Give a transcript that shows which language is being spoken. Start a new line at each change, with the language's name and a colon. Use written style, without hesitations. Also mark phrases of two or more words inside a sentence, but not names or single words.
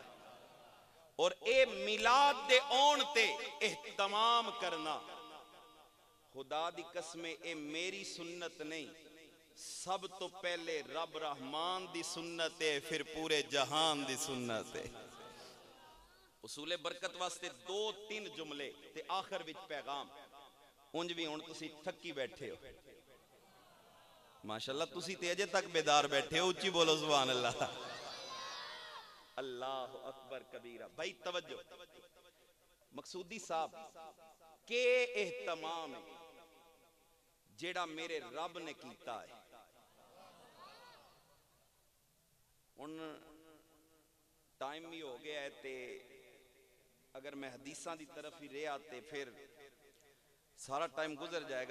Punjabi: اور اے میلاد دے آون تے اہتمام کرنا، خدا دی قسمے اے میری سنت نہیں، سب توں پہلے رب رحمان دی سنت ہے، فیر پورے جہان دی سنت ہے. اصولِ برکت واسطے 2-3 جملے تے آخر وچ پیغام. انج بھی ہن تسی تھکی بیٹھے ہو، ماشاءاللہ تسی تے اجے تک بیدار بیٹھے ہو، اچی بولو
Arabic: سبحان الله. الله أكبر كبيرا.
Punjabi: بھائی توجہ، مقصودی صاحب کے اہتمام ہے جیہڑا میرے رب نے کیتا ہے. ہن ٹائم بھی ہو گیا ہے تے اگر میں حدیثاں دی طرف ہی رہا تے فیر سارا ٹائم گزر جائے گا.